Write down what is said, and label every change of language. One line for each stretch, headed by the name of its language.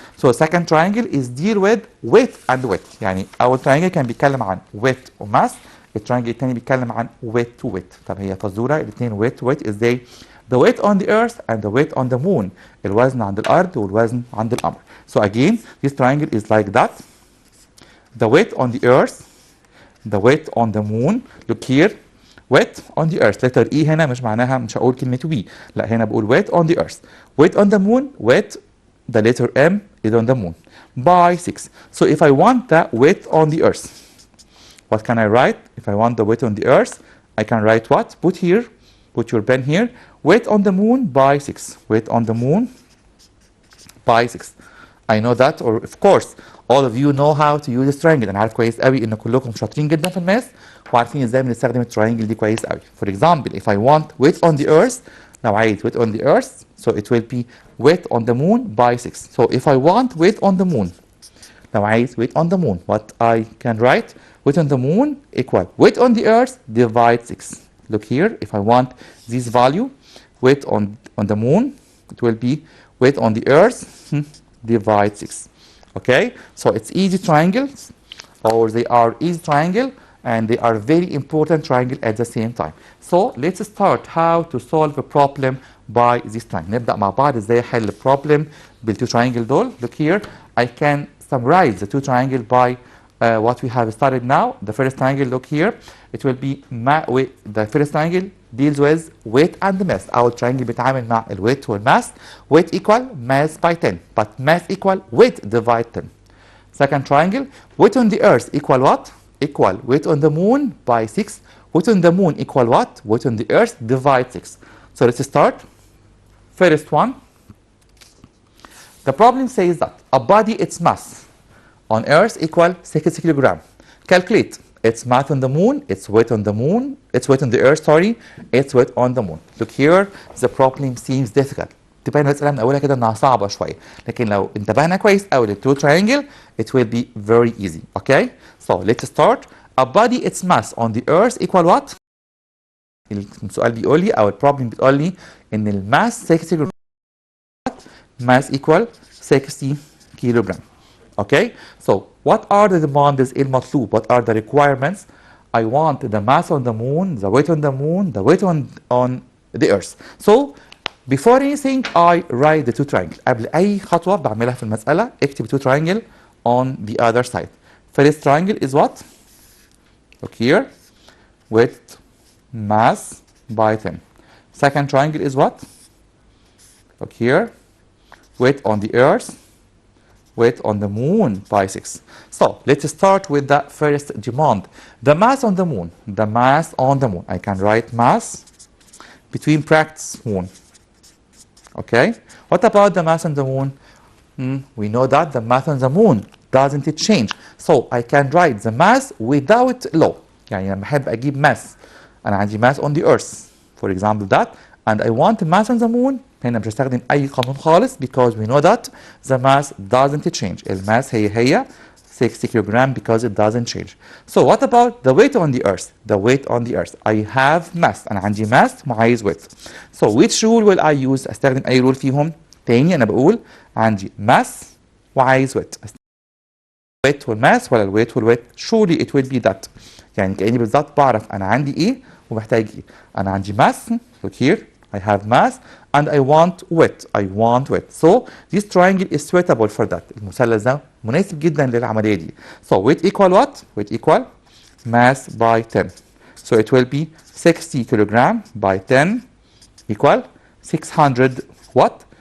English: So second triangle is deal with weight and weight.
Arabic: يعني أول triangle كان بيتكلم عن weight وماس. التريانجل الثاني بيتكلم عن
English: weight to weight.
Arabic: طب هي فزورة الاثنين
English: weight to weight ازاي؟ The weight on the earth and the weight on the moon.
Arabic: الوزن عند الأرض والوزن عند القمر.
English: So again, this triangle is like that. The weight on the earth, the weight on the moon. Look here, weight on the earth.
Arabic: letter E هنا مش معناها مش هقول كلمة we. لا هنا بقول
English: weight on the earth. Weight on the moon, weight, the letter M is on the moon. By 6. So if I want the weight on the earth, what can I write? If I want the weight on the earth, I can write what? Put here, put your pen here. Weight on the moon by 6. Weight on the moon by 6. I know that, or of course all of you know how to use this triangle.
Arabic: انا عارف كويس قوي ان كلكم شاطرين جدا في الماس وعارفين ازاي بنستخدم التراينجل دي كويس قوي.
English: For example, if I want weight on the earth,
Arabic: لو عايز
English: weight on the earth, so it will be weight on the moon by 6. So if I want weight on the moon,
Arabic: لو عايز
English: weight on the moon, what I can write? Weight on the moon equal weight on the earth divide 6. Look here, if I want this value, weight on the moon, it will be weight on the earth divide 6. Okay, so it's easy triangles, or they are easy triangle, and they are very important triangle at the same time. So let's start how to solve a problem by this triangle.
Arabic: نبدأ مع بعض ازاي احل problem بالتو triangle دول.
English: Look here, I can summarize the two triangles by what we have started now. The first triangle, look here, it will be the first triangle deals with weight and mass.
Arabic: أول triangle بيتعامل مع الويت والmass.
English: Weight equal mass by 10, but mass equal weight divide 10. Second triangle, weight on the earth equal what? Equal weight on the moon by 6. Weight on the moon equal what? Weight on the earth divide 6. So let's start. First one, the problem says that a body, its mass on earth equal 60 kilogram. Calculate its mass on the moon, its weight on the moon, its weight on the earth, sorry, its weight on the moon. Look here, the problem seems difficult.
Arabic: تبين المسألة من أولها كده إنها صعبة شوية، لكن لو انتبهنا كويس أوي للتو triangle
English: it will be very easy. Okay, so let's start. A body, its mass on the earth equal what?
Arabic: السؤال بيقول لي أو البروبلم بتقول لي إن الماس 60 كيلو.
English: Mass equal 60 kilogram. Okay, so what are the demands المطلوب? What are the requirements? I want the mass on the moon, the weight on the moon, the weight on the earth. So before anything I write the two triangles.
Arabic: قبل أي خطوة بعملها في المسألة اكتب
English: two triangle on the other side. First triangle is what? Look here, with mass by 10. Second triangle is what? Look here, weight on the earth, weight on the moon by 6. So let's start with the first demand. The mass on the moon. The mass on the moon. I can write mass between brackets moon. Okay. What about the mass on the moon? We know that the mass on the moon doesn't it change. So I can write the mass without law.
Arabic: يعني لما أحب أجيب mass أنا عندي mass on the earth.
English: For example that. And I want the mass on the moon.
Arabic: هنا مش هستخدم أي قانون خالص
English: because we know that the mass doesn't change. الماس هي 60 kilogram because it doesn't change. So what about the weight on the earth? The weight on the earth. I have mass.
Arabic: أنا عندي mass وعايز weight.
English: So which rule will I use?
Arabic: أستخدم أي rule فيهم؟ تاني أنا بقول عندي mass وعايز weight.
English: weight
Arabic: والmass ولا الويت والويت؟
English: surely it will be that.
Arabic: يعني كأني بالظبط بعرف أنا عندي إيه ومحتاج إيه. أنا عندي mass.
English: Look here. I have mass and I want weight. I want weight. So this triangle is suitable for that.
Arabic: المثلث ده مناسب جدا للعملية دي.
English: So weight equal what? Weight equal mass by 10. So it will be 60 kilogram by 10 equal 600 what?